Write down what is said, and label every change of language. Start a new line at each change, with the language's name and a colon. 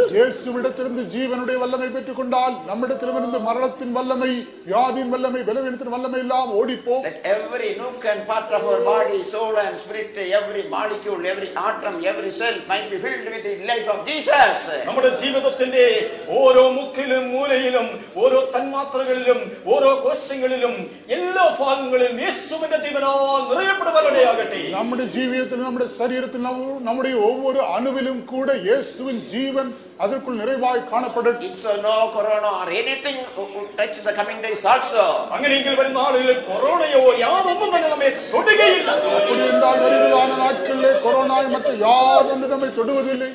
Tamil: இயேசுவிடத்திலிருந்து ஜீவனுடைய வல்லமை பெற்றுக்கொண்டால் நம்மிடத்திலிருந்து மரணத்தின் வல்லமை, வியாதியின் வல்லமை, பலவீனத்தின் வல்லமை எல்லாம் ஓடிப்போம்.
English: That every nook and part of our body, soul and spirit, every molecule, every atom, every cell might be filled with the life of Jesus.
Malayalam: നമ്മുടെ ജീവിതത്തിന്റെ ഓരോ മുക്കിലും മൂലയിലും ഓരോ തന്മാത്രകളിലും ഓരോ കോശങ്ങളിലും എല്ലാ ഭാഗങ്ങളിലും യേശുവിന്റെ ജീവനാൽ നിറയപ്പെടുവാനിടയാകട്ടെ. നമ്മുടെ ജീവിതത്തിൽ നമ്മുടെ ശരീരത്തിൽ നമ്മുടെ
Tamil: ஒவ்வொரு அணுவிலும் கூட இயேசுவின் ஜீவன் அதற்குள் நிறைவாய் காணப்படட்டும்.
English: If so, no corona or anything would touch the coming days also.
Malayalam: അങ്ങനെയെങ്കിൽ വരുന്ന നാളുകളിൽ കൊറോണയോ യാതൊന്നും തന്നെ നമ്മെ തൊടുകയില്ല.
Tamil: அப்படி என்றால் வருவதான நாட்களிலே கொரோனா மற்றும் யாதொன்று நம்மை தொடுவதில்லை.